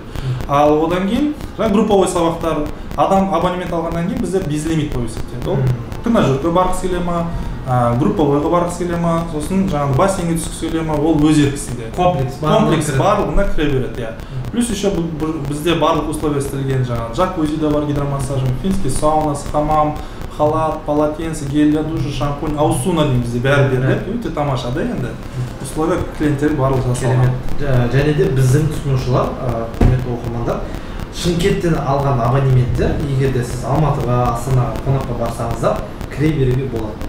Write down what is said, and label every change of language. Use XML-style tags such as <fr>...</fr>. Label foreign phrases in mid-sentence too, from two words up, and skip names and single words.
<kk>Ал одан кейін групповой сабақтар, адам абонемент алғаннан кейін бізде безлимит болып есептеледі. Ол тренажерге барғысы келе ма, групповойға барғысы келе ма, сосын жаңағы бассейнге түскісі келе ма, ол өз еркісінде. Комплекс барлығына кіре береді.</kk> <ru>Плюс еще</ru> <kk>бізде барлық условия істелген, жаңағы джакузи да бар, гидромассажы, финский саунасы, хамам, халат, полотенце,</kk> <ru>гель для душа,</ru> <kk>шампунь, ауысуына дейін бізде бәрі беріледі. Өте тамаша да енді. Условия клиенттер барлық жасалған. Және де біздің тұтынушылар, құрметті оқырмандар, Шымкенттен алған абонементтер, егер де сіз Алматыға, Астанаға, қонаққа барсаңыздар, кіре беруге болады.</kk>